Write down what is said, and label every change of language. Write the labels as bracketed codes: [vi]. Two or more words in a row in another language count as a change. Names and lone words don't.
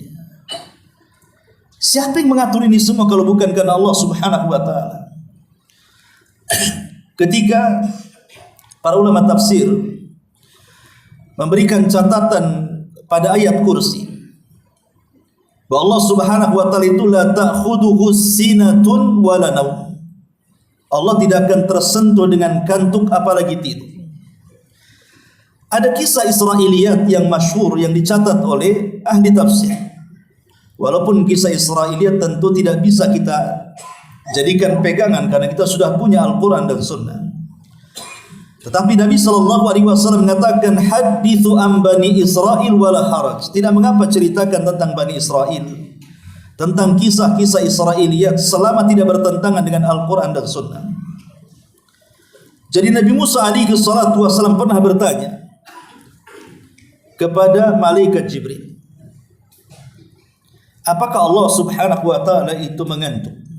[id] Siapa yang mengatur ini semua kalau bukan karena [ar] الله سبحانه وتعالى? [id] Ketika para ulama tafsir memberikan catatan pada ayat kursi, bahwa [ar] الله سبحانه وتعالى [id] itu [ar] لا تأخذه سنة ولا نوم. [id] Allah tidak akan tersentuh dengan kantuk apalagi tidur. Ada kisah Israiliyat yang masyhur yang dicatat oleh ahli tafsir. Walaupun kisah Israiliyat tentu tidak bisa kita jadikan pegangan karena kita sudah punya Al-Quran dan Sunnah. Tetapi Nabi SAW mengatakan, [ar] حدثوا عن بني إسرائيل ولا حرج. [id] Tidak mengapa ceritakan tentang Bani Israel, tentang kisah-kisah Israiliyat, selama tidak bertentangan dengan Al-Quran dan Sunnah. Jadi Nabi Musa [ar] عليه الصلاة والسلام [id] pernah bertanya kepada malaikat Jibril, apakah [ar] الله سبحانه وتعالى [id] itu mengantuk?